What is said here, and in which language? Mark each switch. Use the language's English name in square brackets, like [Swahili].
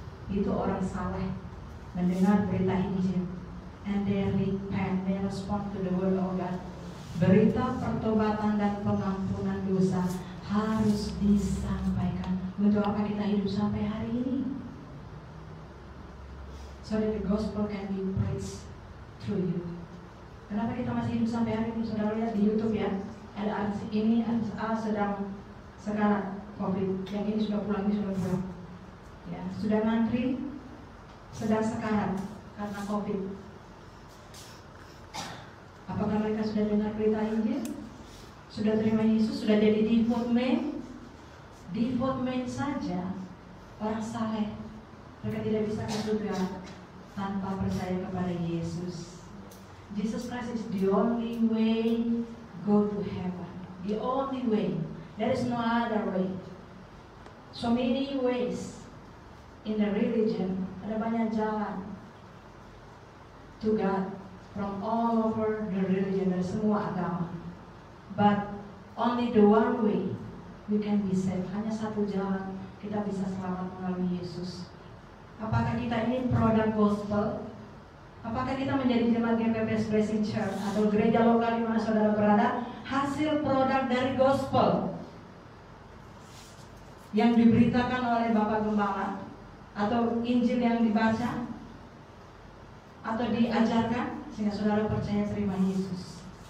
[Indonesian] Itu orang saleh mendengar berita Injil, [English] and they repent, they respond to the word of God. [Indonesian] Berita pertobatan dan pengampunan dosa harus disampaikan. Untuk apa kita hidup sampai hari ini? [English] So that the gospel can be preached through you. [Indonesian] Kenapa kita masih hidup sampai hari ini? Saudara lihat di YouTube ya, ada artis ini sedang sekarat COVID, yang ini sudah pulang, ini sudah pulang. Ya, sudah ngantri, sedang sekarat karena COVID. Apakah mereka sudah dengar berita Injil? Sudah terima Yesus? Sudah jadi [English] devout men? [Indonesian] Devout men saja, orang saleh, mereka tidak bisa ke surga tanpa percaya kepada Yesus. [English] Jesus Christ is the only way go to heaven. The only way. There is no other way. So many ways in the religion. [Indonesian] Ada banyak jalan [English] to God from all over the religion, [Indonesian] dari semua agama. [English] But only the one way we can be saved. [Indonesian] Hanya satu jalan kita bisa selamat melalui Yesus. Apakah kita ini produk gospel? Apakah kita menjadi jemaat GPPS Blessing Church atau gereja lokal di mana saudara berada hasil produk dari gospel yang diberitakan oleh Bapak Gembala, atau Injil yang dibaca atau diajarkan sehingga saudara percaya terima Yesus?